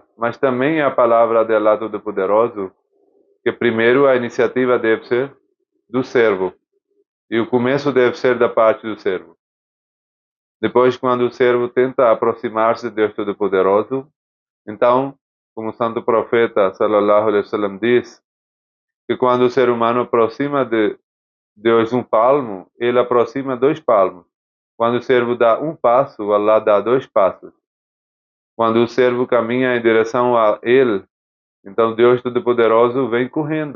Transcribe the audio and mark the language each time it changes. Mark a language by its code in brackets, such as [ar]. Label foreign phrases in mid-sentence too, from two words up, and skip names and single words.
[pt] Mas também é a palavra de Allah Todo-Poderoso, que primeiro a iniciativa deve ser do servo, e o começo deve ser da parte do servo. Depois, quando o servo tenta aproximar-se de Deus Todo-Poderoso, então, como o santo profeta [ar] sallallahu alaihi wasallam [pt] diz, que quando o ser humano aproxima de Deus um palmo, ele aproxima 2 palmos. Quando o servo dá um passo, Allah dá 2 passos. Quando o servo caminha em direção a ele, então Deus Todo-Poderoso vem correndo.